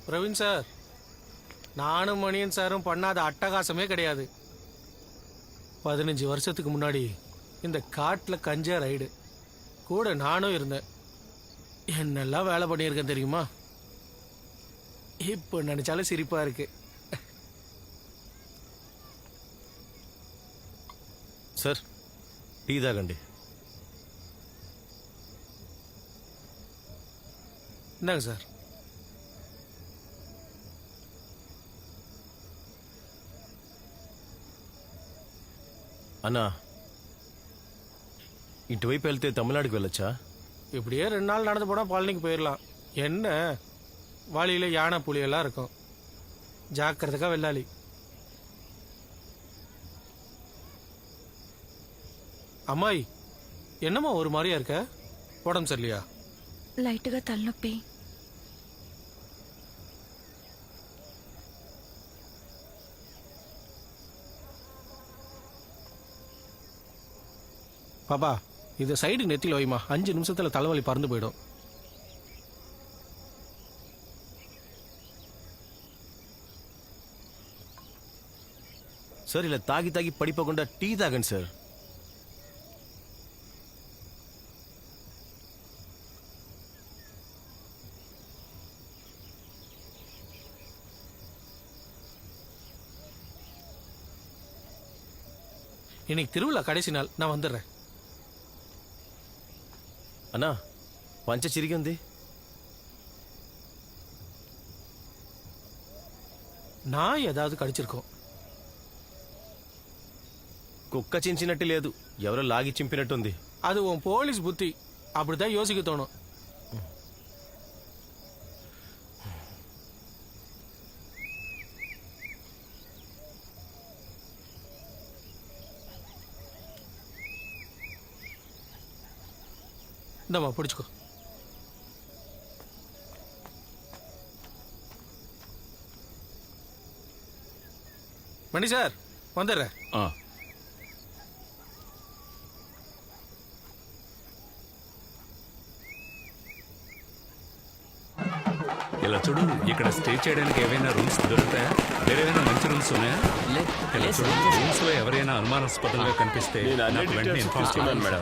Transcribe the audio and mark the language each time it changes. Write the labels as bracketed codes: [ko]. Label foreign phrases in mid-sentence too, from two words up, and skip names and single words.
[ta] பிரவீன் சார், நானும் மணியன் சாரும் பண்ணாத அட்டகாசமே கிடையாது. 15 வருஷத்துக்கு முன்னாடி இந்த காட்டில் கஞ்சா ரைடு கூட நானும் இருந்தேன். என்னெல்லாம் வேலை பண்ணியிருக்கேன் தெரியுமா? இப்போ நினைச்சாலும் சிரிப்பா இருக்கு. [te] సార్ టీ తాగండి. [ta] இந்தாங்க சார். [te] అన్నా ఇటువైపు వెళ్తే తమిళనాడుకి వెళ్ళొచ్చా? [ta] இப்படியே 2 நாள் நடந்து போனால் பழனிக்கு போயிடலாம். என்ன வழியில் யானை புலியெல்லாம் இருக்கும். ஜாக்கிரதைக்கா வெள்ளாளி. அம்மாய், என்னம்மா ஒரு மாதிரியா இருக்க? உடம்பு சரியில்லையா? [te] లైట్గా తలనొప్పి. [ta] பாப்பா, இதை சைடு நெத்தியில் வைமா. 5 நிமிஷத்தில் தலைவலி பறந்து போயிடும். [te] సార్ ఇలా తాగి తాగి పడిపోకుండా టీ తాగండి సార్. [ta] இன்னைக்கு திருவிழா கடைசி நாள், நான் வந்துடுறேன். [te] అన్నా పంచ చిరిగి ఉంది. [ta] நான் ஏதாவது கடிச்சிருக்கோம். [te] కుక్క చించినట్టు లేదు, ఎవరో లాగి చింపినట్టుంది. [ta] அது உன் போலீஸ் புத்தி. அப்படிதான் யோசிக்க தோணும். இந்தம்மா பிடிச்சுக்கோ. மணி சார், வந்துடுறேன். [te] ఇలా చూడు, ఇక్కడ స్టే చేయడానికి ఏవైనా రూమ్స్ దొరుకుతాయా? వేరేమైనా మంచి రూమ్స్ ఉన్నాయా? ఇలా చూడు, రూమ్స్ లో ఎవరైనా అనుమానాస్పదంగా కనిపిస్తే నాకు వెంటనే ఇన్ఫార్మ్ చేయండి మేడం.